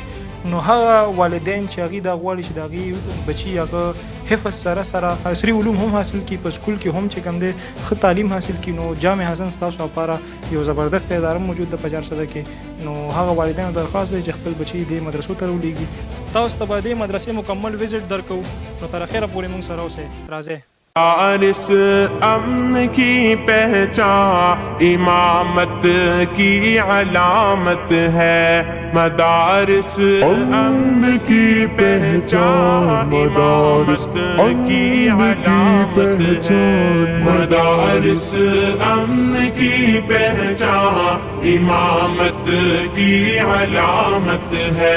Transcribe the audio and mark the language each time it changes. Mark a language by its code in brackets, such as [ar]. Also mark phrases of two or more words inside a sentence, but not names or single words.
[ps] نو هغه والدین چې هغوی دا غواړي چې د هغوی بچي هغه حفظ سره سره عصري علوم هم حاصل کړي، په سکول کې هم چې کوم دی ښه تعلیم حاصل کړي، نو جامع حسن ستاسو لپاره یو زبردست اداره موجود ده په چارسده کې. نو هغه والدینو درخواست دی چې خپل بچي دې مدرسو ته راولېږي. تاسو ته به دې مدرسې مکمل وزټ درکوو، نو تر اخره پورې موږ سره اوسئ. راځئ. [ur] مدارس امن کی پہچان امامت کی علامت ہے. مدارس امن کی پہچان امامت کی علامت ہے. مدارس امن کی پہچان امامت کی علامت ہے.